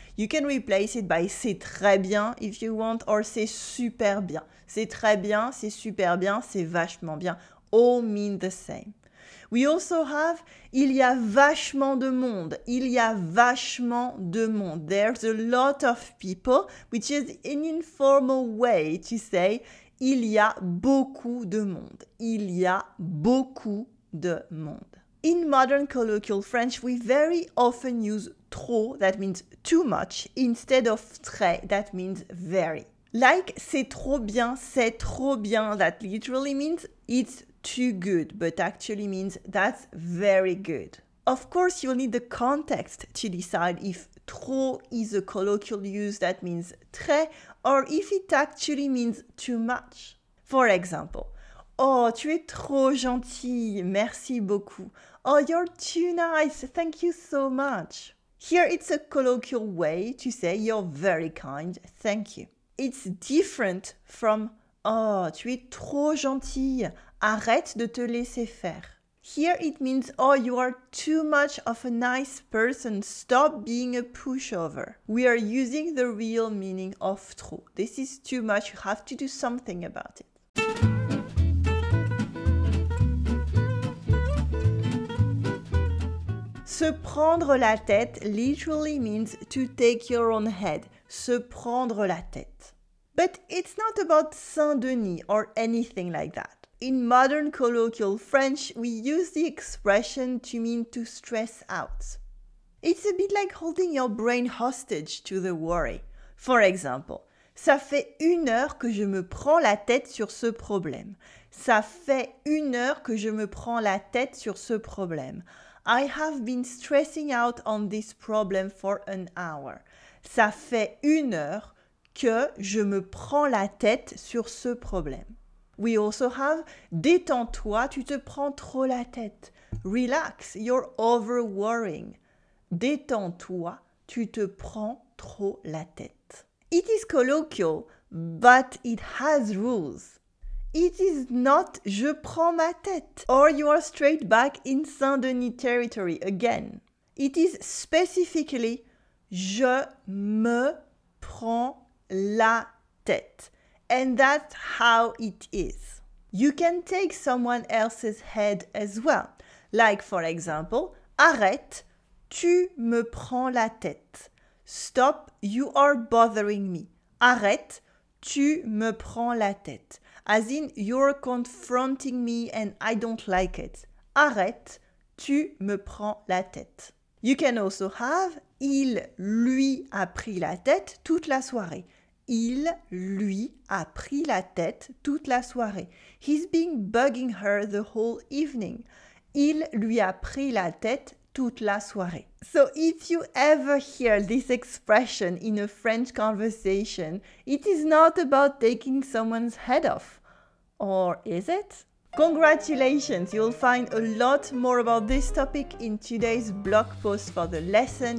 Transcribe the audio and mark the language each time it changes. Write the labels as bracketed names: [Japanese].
[English] You can replace it by [French] c'est très bien [English] if you want or [French] c'est super bien. C'est très bien, c'est super bien, c'est vachement bien. [English] All mean the same. We also have [French] il y a vachement de monde. Il y a vachement de monde. [English] There's a lot of people, which is an informal way to say [French] il y a beaucoup de monde. Il y a beaucoup de monde. [English] In modern colloquial French, we very often use trop, that means too much, instead of très, that means very. Like [French] c'est trop bien, [English] that literally means it's too good, but actually means that's very good. Of course, you'll need the context to decide if trop is a colloquial use that means très or if it actually means too much. For example, [French] oh, tu es trop gentille, merci beaucoup. [English] Oh, you're too nice, thank you so much. Here it's a colloquial way to say you're very kind, thank you. It's different from [French] oh, tu es trop gentille, arrête de te laisser faire. [English] Here it means oh, you are too much of a nice person, stop being a pushover. We are using the real meaning of trop. This is too much, you have to do something about it. [French] Se prendre la tête [English] literally means to take your own head. [French] Se prendre la tête. [English] But it's not about Saint-Denis or anything like that. In modern colloquial French, we use the expression to mean to stress out. It's a bit like holding your brain hostage to the worry. For example, [French] ça fait 1 heure que je me prends la tête sur ce problème. Ça fait 1 heure que je me prends la tête sur ce problème. [English] I have been stressing out on this problem for an hour. [French] Ça fait 1 heure que je me prends la tête sur ce problème. [English] We also have [French] détends-toi, tu te prends trop la tête. [English] Relax, you're over-worrying. [French] Détends-toi, tu te prends trop la tête. [English] It is colloquial, but it has rules. It is not [French] je prends ma tête, [English] or you are straight back in Saint-Denis territory again. It is specifically [French] je me prends la tête. [English] And that's how it is. You can take someone else's head as well. Like for example, [French] arrête, tu me prends la tête. [English] Stop, you are bothering me. [French] Arrête, tu me prends la tête. [English] As in, you're confronting me and I don't like it. [French] Arrête, tu me prends la tête. [English] You can also have [French] il lui a pris la tête toute la soirée. Il lui a pris la tête toute la soirée. [English] He's been bugging her the whole evening. [French] Il lui a pris la tête toute la soirée. [English] So if you ever hear this expression in a French conversation, it is not about taking someone's head off. Or is it? Congratulations! You'll find a lot more about this topic in today's blog post for the lesson.